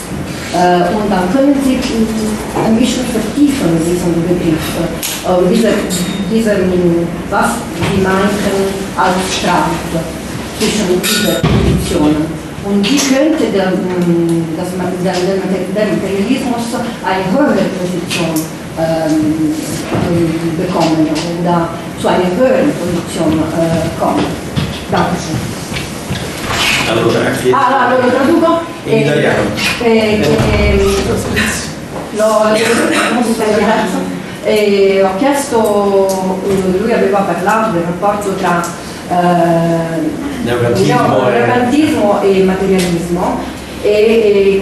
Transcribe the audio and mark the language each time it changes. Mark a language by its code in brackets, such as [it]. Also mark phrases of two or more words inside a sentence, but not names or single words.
[de] Und dann können Sie ein bisschen vertiefen diesen Begriff, was Sie meinten als Streit zwischen diesen Positionen. Und wie könnte der Materialismus eine höhere Position bekommen oder zu einer höheren Position kommen? Dankeschön. [it] Allora, lo traduco in italiano. Ho chiesto, lui aveva parlato del rapporto tra neocantismo e materialismo e